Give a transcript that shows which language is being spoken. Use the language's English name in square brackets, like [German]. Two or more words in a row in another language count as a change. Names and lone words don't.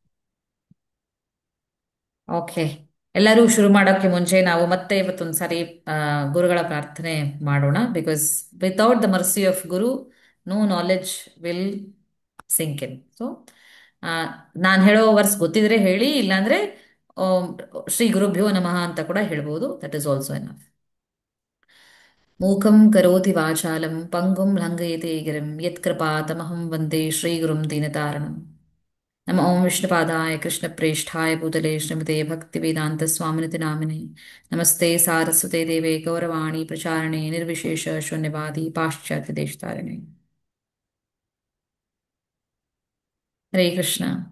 [Kannada] ಓಕೆ, ಎಲ್ಲರೂ ಶುರು ಮಾಡೋಕ್ಕೆ ಮುಂಚೆ ನಾವು ಮತ್ತೆ ಇವತ್ತೊಂದು ಸಾರಿ ಗುರುಗಳ ಪ್ರಾರ್ಥನೆ ಮಾಡೋಣ. [English] because without the mercy of guru no knowledge will sink in. [Kannada] ಸೊ ನಾನು ಹೇಳೋ ವರ್ಸ್ ಗೊತ್ತಿದ್ರೆ ಹೇಳಿ, ಇಲ್ಲಾಂದ್ರೆ ಆಮ್, [Sanskrit] ಶ್ರೀ ಗುರುಭ್ಯೋ ನಮಃ [Kannada] ಅಂತ ಕೂಡ ಹೇಳ್ಬೋದು. [English] that is also enough. [Sanskrit] ಮೂಕಂ ಕರೋತಿ ವಾಚಾಲಂ ಪಂಗುಂ ಲಂಘಯತೆ ಗಿರಿಂ ಯತ್ಕೃಪಾತಮಹಂ ವಂದೇ ಶ್ರೀಗುರುಂ ದೀನತಾರಣಂ. ನಮ ಓಂ ವಿಷ್ಣುಪಾದಾಯ ಕೃಷ್ಣಪ್ರೇಷ್ಠಾಯ ಭೂತಲೆ ಶ್ರೀಮತೆ ಭಕ್ತಿವೇದಾಂತ ಸ್ವಾಮಿನಿತಿ ನಾಮಿನೆ. ನಮಸ್ತೆ ಸಾರಸ್ವತೆ ದೇವೆ ಗೌರವಾಣಿ ಪ್ರಚಾರಣೆ ನಿರ್ವಿಶೇಷ ಶೂನ್ಯವಾದಿ ಪಾಶ್ಚಾತ್ಯ ದೇಶತಾರಿಣೆ. ಹರೇ ಕೃಷ್ಣ.